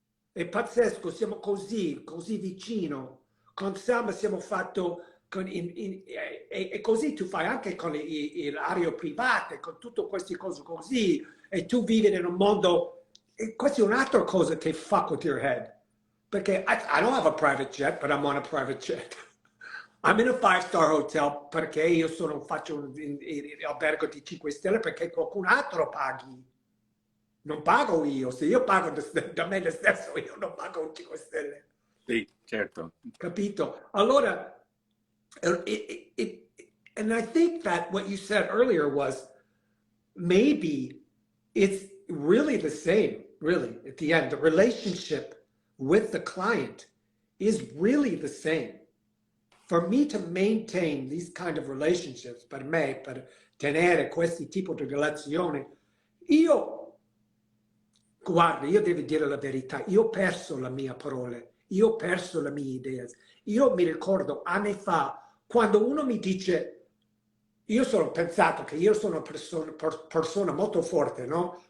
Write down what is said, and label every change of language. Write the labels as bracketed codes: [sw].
[it] È pazzesco, siamo così vicino. Con Selma siamo fatto, e così tu fai anche con le aree private, con tutte queste cose così, e tu vivi in un mondo, e questa è un'altra cosa che [en] fuck with your head. Perché I don't have a private jet, but I'm on a private jet. I'm in a 5-star hotel [it] perché io faccio un albergo di 5 stelle perché qualcun altro paghi. Non pago io, se io pago da me stesso, io non pago 5 stelle. Sì, certo. Capito? [en] Allora, and I think that what you said earlier was maybe it's really the same, really, at the end. The relationship with the client is really the same. For me to maintain these kind of relationships, [it] per me, per tenere questi tipi di relazioni, guarda, io devo dire la verità, io ho perso la mia parola, io ho perso le mie idee. Io mi ricordo anni fa, quando uno mi dice, io sono pensato che io sono una persona molto forte, no?